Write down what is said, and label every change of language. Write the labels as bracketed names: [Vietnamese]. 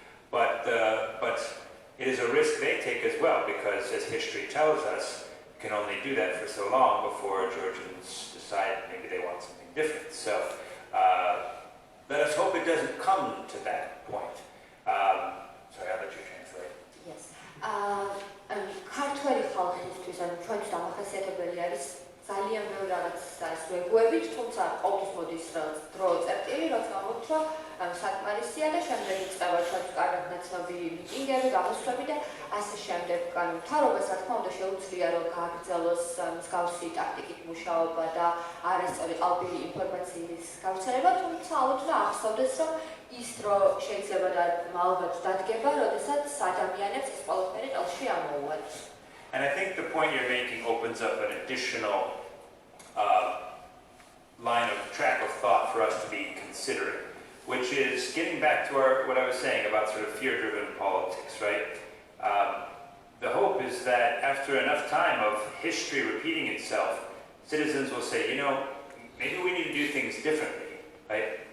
[English] But it is a risk they take as well, because as history tells us, you can only do that for so long before Georgians decide maybe they want something different. So let us hope it doesn't come to that point. Sorry, I'll let you translate. Yes. [Georgian] ქართველი ხალხისთვის ან ჩვენთვის დამახასიათებელი არის ძალიან ბევრი რაღაცის ვეგუებით, თუმცა ყოველთვის მოდის დრო წერტილი, როცა მოთქვა საკმარისია და შემდეგ იწყება ჩვენთვის კარგად ნაცნობი მიტინგები, გამოსვლები და ასე შემდეგ. მთავრობას, რა თქმა უნდა, შეუძლია რომ გააგრძელოს მსგავსი ტაქტიკით მუშაობა და არასწორი ყალბილი ინფორმაციის გავრცელება, თუმცა ალბათ უნდა ახსოვდეს, რომ ის დრო შეიძლება და ალბათ დადგება, როდესაც ადამიანებს ეს ყველაფერი ყელში ამოუვადს. [English] And I think the point you're making opens up an additional line of track of thought for us to be considering, which is getting back to what I was saying about sort of fear-driven politics, right? The hope is that after enough time of history repeating itself, citizens will say, maybe we need to do things differently, right?